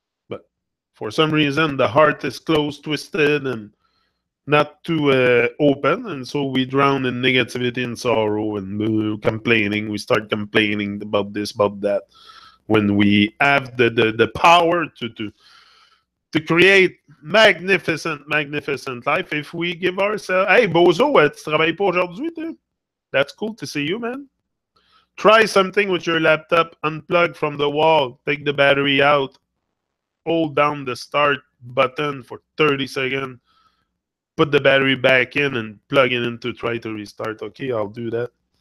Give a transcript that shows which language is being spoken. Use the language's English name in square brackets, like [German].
[English] But for some reason, the heart is closed, twisted, and not too open. And so we drown in negativity and sorrow and complaining. We start complaining about this, about that. When we have the power to create magnificent life, if we give ourselves... [French] Hey, Bozo, tu travailles pas aujourd'hui, toi? [English] That's cool to see you, man. Try something with your laptop. Unplug from the wall. Take the battery out. Hold down the start button for 30 seconds. Put the battery back in and plug it in to try to restart. Okay, I'll do that.